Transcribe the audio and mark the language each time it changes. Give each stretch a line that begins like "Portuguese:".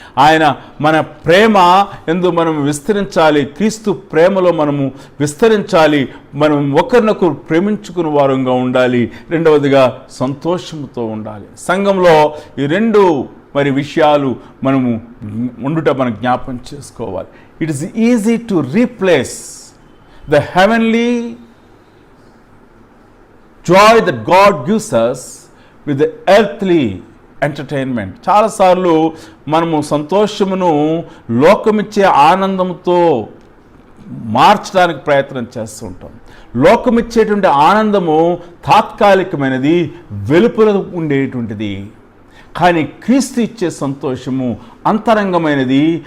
Telugu: ఆయన మన ప్రేమ ఎందు మనం విస్తరించాలి, క్రీస్తు ప్రేమలో మనము విస్తరించాలి, మనం ఒకరినొకరు ప్రేమించుకుని వారంగా ఉండాలి. రెండవదిగా సంతోషంతో ఉండాలి. సంఘంలో ఈ రెండు మరి విషయాలు మనము ఉండుట మనం జ్ఞాపం చేసుకోవాలి.
English: It is easy to replace the heavenly joy that God gives us with the earthly entertainment.
Telugu: చాలాసార్లు మనము సంతోషమును లోకమిచ్చే ఆనందంతో మార్చడానికి ప్రయత్నం చేస్తూ ఉంటాం. లోకమిచ్చేటువంటి ఆనందము తాత్కాలికమైనది, వెలుపల ఉండేటువంటిది. కానీ క్రీస్తు ఇచ్చే సంతోషము అంతరంగమైనది.